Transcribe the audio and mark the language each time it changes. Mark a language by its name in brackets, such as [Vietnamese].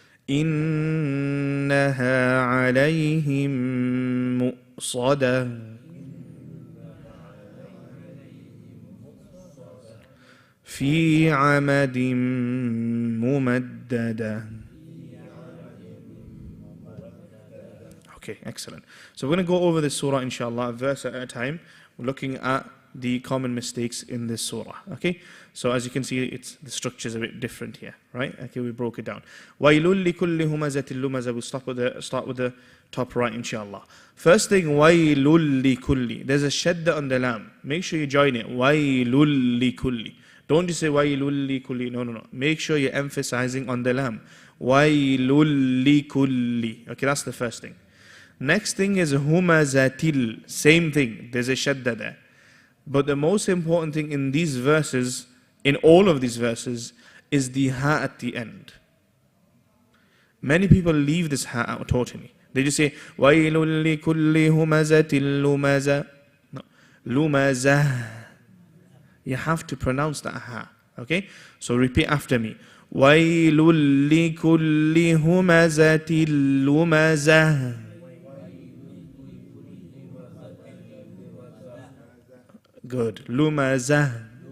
[Arabic] إنها عليهم مؤصدة في عمد ممددة. [English] Okay, excellent. So we're going to go over this surah, inshallah, a verse at a time. We're looking at the common mistakes in this surah. Okay, so as you can see, the structure is a bit different here, right? Okay, we broke it down. [Arabic] وَيْلٌ لِكُلِّ هُمَزَةٍ لُمَزَةٍ. [English] We'll start with the top right, inshallah. First thing, [Arabic] وَيْلٌ لِكُلِّ. [English] There's a shadda on the lam. Make sure you join it. [Arabic] وَيْلٌ لِكُلِّ. [English] Don't just say [Arabic] وَيْلٌ لِكُلِّ. [English] No. Make sure you're emphasizing on the lam. [Arabic] وَيْلٌ لِكُلِّ. [English] Okay, that's the first thing. Next thing is humazatil. Same thing. There's a shadda there. But the most important thing in these verses, in all of these verses, is the ha at the end. Many people leave this ha out totally. They just say, [Arabic] وَيْلٌ لِكُلِّ هُمَزَةٍ لُمَزَةٍ. [English] No. Lumazah. You have to pronounce that ha. Okay? So repeat after me. [Arabic] وَيْلٌ لِكُلِّ هُمَزَةٍ لُمَزَةٍ. [English] Good. Lumazah.